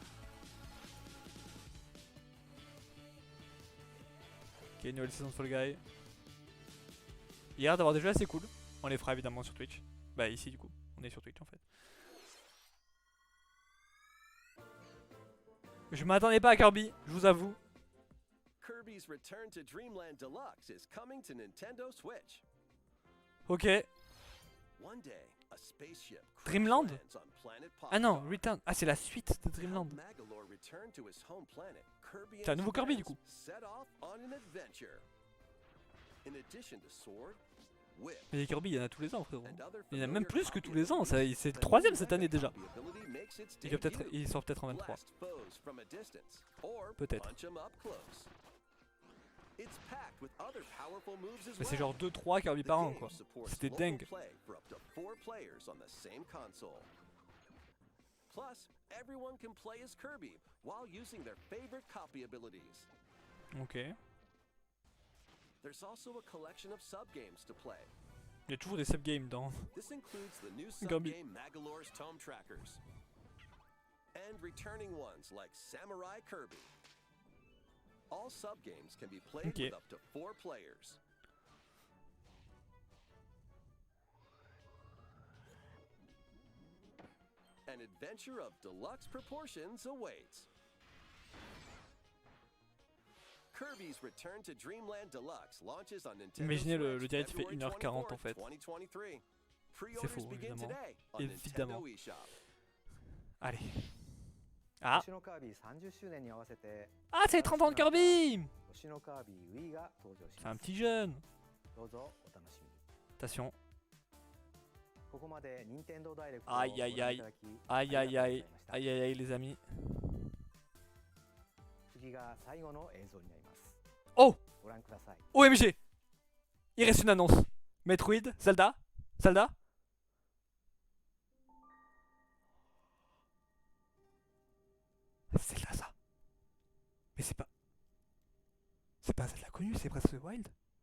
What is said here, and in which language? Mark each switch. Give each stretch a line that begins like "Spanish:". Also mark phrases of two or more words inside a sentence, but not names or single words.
French: Ok, nouvelle saison de Fall Guy. Il y a l'air d'avoir des jeux assez cool. On les fera évidemment sur Twitch. Bah ici du coup. On est sur Twitch en fait. Je m'attendais pas à Kirby, je vous avoue.
English: Kirby's Return to Dreamland Deluxe is coming to Nintendo Switch.
French: Ok.
English: One day, a spaceship
French: Dreamland?
English: lands on planet
French: Ah non,
English: Popstar. Return.
French: Ah c'est la suite de Dreamland.
English: Help Magolor return to his home planet, Kirby
French: C'est un
English: and
French: nouveau
English: his
French: Kirby, du
English: friends
French: coup.
English: set off on an adventure. In addition to sword, whip,
French: Mais les Kirby il y en a tous les ans frérot.
English: and other
French: Il y en a même
English: familiar
French: plus que
English: copy
French: tous les ans.
English: abilities,
French: C'est le
English: the
French: troisième
English: new
French: cette année
English: weapon
French: déjà.
English: copy ability makes its
French: Il
English: debut.
French: sort peut-être en 23.
English: Blast foes from a distance, or
French: Peut-être.
English: punch 'em up close. It's packed with other powerful moves as
French: Mais c'est
English: well.
French: genre 2-3 Kirby
English: The
French: par an
English: game
French: quoi.
English: supports
French: C'était
English: local
French: dingue.
English: play for up to 4 players on the same console. Plus, everyone can play as Kirby while using their favorite copy abilities.
French: Ok.
English: There's also a collection of sub-games to play.
French: Il y a toujours des subgames dans.
English: This includes the new
French: Kirby.
English: sub-game Magolor's Tome Trackers, and returning ones like Samurai Kirby. All sub-games can be played
French: Okay.
English: with up to 4 players. An adventure of deluxe proportions awaits. Kirby's Return to Dreamland Deluxe launches on Nintendo
French: Imaginez le
English: Switch
French: direct fait
English: February
French: 1h40 en
English: 24th,
French: fait.
English: 2023.
French: C'est
English: Pre-orders
French: faux
English: begin
French: évidemment.
English: today on
French: Évidemment.
English: Nintendo eShop.
French: Allez. Ah.
Japanese: 星のカービィ30周年に合わせて
French: Ah c'est les 30 ans de Kirby.
Japanese: 星のカービィ Wii が登場し
French: C'est
Japanese: ま
French: un
Japanese: す
French: petit jeune.
Japanese: どうぞお楽しみに
French: Attention.
Japanese: ここまで任天堂ダイレクトをご
French: Aïe
Japanese: 覧
French: aïe
Japanese: いた
French: aïe.
Japanese: だき
French: Aïe
Japanese: あり
French: aïe
Japanese: がとうござ
French: aïe.
Japanese: いました
French: Aïe aïe aïe les amis.
Japanese: 次が最後の映像になります
French: Oh
Japanese: ご覧ください
French: OMG. Il reste une annonce. Metroid, Zelda, Zelda. C'est Zelda ça. Mais c'est pas. C'est pas Zelda connu, c'est Breath of the Wild.